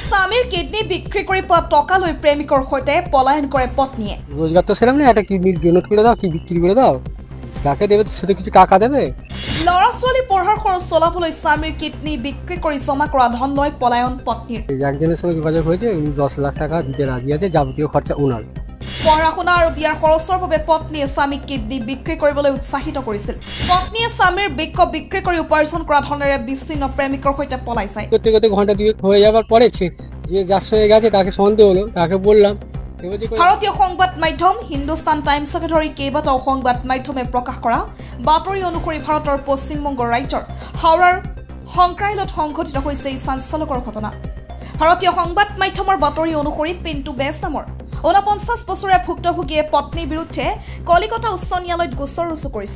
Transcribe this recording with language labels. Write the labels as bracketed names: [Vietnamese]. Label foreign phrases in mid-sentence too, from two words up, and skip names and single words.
[Assamese] স্বামীৰ কিডনি বিক্রি কৰি পোৱা টকা লৈ প্ৰেমিকৰ সৈতে পলায়ন কৰে পত্নীয়ে। [Bangla] রোজগার তো সেরকম না, একটা কিডনি ডোনেট করে দাও, কি বিক্রি করে দাও, যাকে দেবে সে তো কিছু টাকা দেবে। [Assamese] ল'ৰা ছোৱালী পঢ়াৰ খৰচ চলাবলৈ স্বামীৰ কিডনি বিক্রি কৰি জমা কৰা ধন লৈ পলায়ন পত্নীৰ। [Bangla] একজনের সঙ্গে যোগাযোগ হয়েছে, উনি 10 লাখ টাকা দিতে রাজি আছে, যাবতীয় খরচা ওনার। [Assamese] পঢ়া শুনা আৰু বিয়াৰ খৰচৰ বাবে পত্নীয়ে স্বামীক কিডনি বিক্রি কৰিবলৈ উৎসাহিত কৰিছিল। পত্নীয়ে স্বামীৰ বৃক্ক বিক্রি কৰি উপাৰ্জন কৰা ধনেৰে বিচ্ছিন্ন প্ৰেমিকৰ সৈতে পলাই যায়। [Bangla] করতে করতে ঘন্টা 2 হয়ে যাবার পরে যে যার সঙ্গে গেছে তাকে সন্দেহ হলো, তাকে বললাম। [Assamese] ভাৰতীয় সংবাদ মাধ্যম হিন্দুস্তান টাইমছকে ধৰি কেইবাটাও সংবাদ মাধ্যমে প্ৰকাশ কৰা বাতৰি অনুসৰি ভাৰতৰ পশ্চিমবংগ ৰাজ্যৰ হাওৰাৰ সংক্ৰাইলত সংঘটিত হৈছে এই চাঞ্চল্যকৰ ঘটনা। ভাৰতীয় সংবাদ মাধ্যমৰ বাতৰি অনুসৰি পিণ্টু বেছ নামৰ 49 বছৰীয়া ভুক্তভোগীয়ে পত্নীৰ বিৰুদ্ধে কলিকতা উচ্চ ন্যায়ালয়ত গোচৰ ৰুজু কৰিছে।